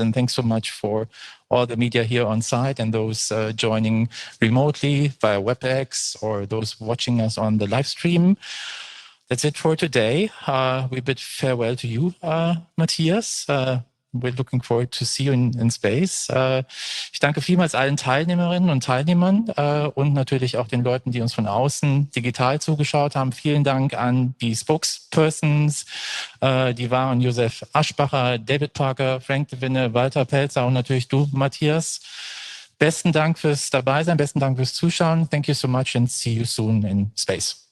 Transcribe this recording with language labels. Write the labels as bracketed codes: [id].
[en] And thanks so much for all the media here on site and those joining remotely via WebEx or those watching us on the live stream. That's it for today. We bid farewell to you, Matthias. We're looking forward to see you in space. [de] Ich danke vielmals allen Teilnehmerinnen und Teilnehmern und natürlich auch den Leuten, die uns von außen digital zugeschaut haben. Vielen Dank an die Spokespersons, die waren Josef Aschbacher, David Parker, Frank de Winne, Walter Pelzer und natürlich du, Matthias. Besten Dank fürs Dabeisein, besten Dank fürs Zuschauen. [en] Thank you so much and see you soon in space.